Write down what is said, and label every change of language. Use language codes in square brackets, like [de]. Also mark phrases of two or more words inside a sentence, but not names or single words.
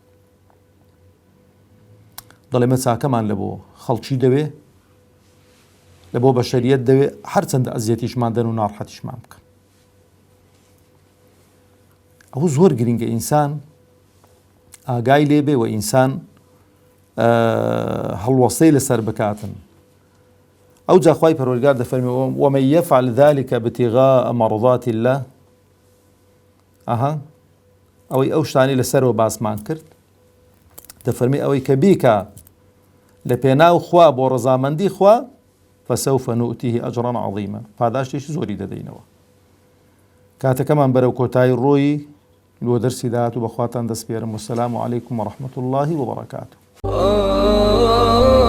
[ckb] دەڵێ مە چاکەمان لە بۆ خەڵکی دەوێ، لە بۆ بەشەریەت دەوێ هەرچەندە ئەزیەتیشمان دەن و ناڕەحەتیشمان بکەن. ئەوە زۆر گرینگە ئینسان ئاگای لێبێ و ئینسان هەڵوەستەی لەسەر بکاتن. ئەو جا خوای پەروەردگار دەفەرمێ [ar] ومن يفعل ذلك ابتغاء مرضات الله، [ckb] ئەوەی ئەو شتانی لەسەرەوە باسمان کرد، دەفەرمێ ئەوەی کە بیکە لە پێناو خوا بۆ ڕەزامەندی خوا [ar] فسوف نؤتيه أجرا عظيما، [ckb] پاداشتێکی زۆری دەدەینەوە. کاتەکەمان بەرەو کۆتایی ڕۆیی لۆ دەرسی داهات و بەخواتان دەسپێرم. [ar] وەسەلام عەلەیکوم وەڕەحمەتوڵڵاهی وبەڕەکاتوه.